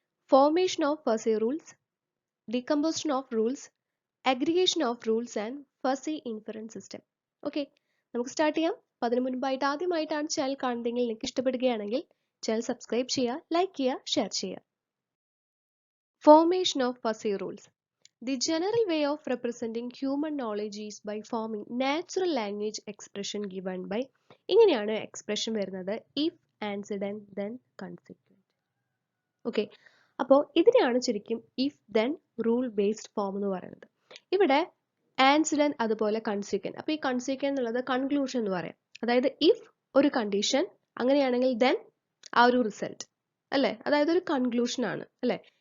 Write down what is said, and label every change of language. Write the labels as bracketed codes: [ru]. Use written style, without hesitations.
[en] Formation of fuzzy rules, decomposition of rules, aggregation of rules and fuzzy inference system. [ml] Okay, നമുക്ക് start ചെയ്യാം. അപ്പോൾ അതിന് മുൻപായിട്ട് ആദ്യമായിട്ടാണ് ചാനൽ കാണുന്നതെങ്കിൽ നിങ്ങൾക്ക് ഇഷ്ടപ്പെടുകയാണെങ്കിൽ ചാനൽ സബ്സ്ക്രൈബ് ചെയ്യുക, ലൈക്ക് ചെയ്യുക, ഷെയർ ചെയ്യുക. [en] Formation of fuzzy rules. The general way of representing human knowledge is by forming natural language expression given by [ml] ഇങ്ങനെയാണ് എക്സ്പ്രഷൻ വരുന്നത് [en] if, antecedent, then, consequent. [ml] Okay, അപ്പോൾ ഇതിനെയാണ് ശരിക്കും [en] if, then, rule based form [ml] എന്ന് പറയുന്നത്. ഇവിടെ antecedent അതുപോലെ consequent. അപ്പോൾ ഈ consequent എന്നുള്ളത് കൺക്ലൂഷൻ എന്ന് പറയാം. അതായത് if ഒരു കണ്ടീഷൻ അങ്ങനെയാണെങ്കിൽ then ആ ഒരു റിസൾട്ട് അല്ലേ, അതായത് ഒരു കൺക്ലൂഷൻ ആണ് അല്ലേ.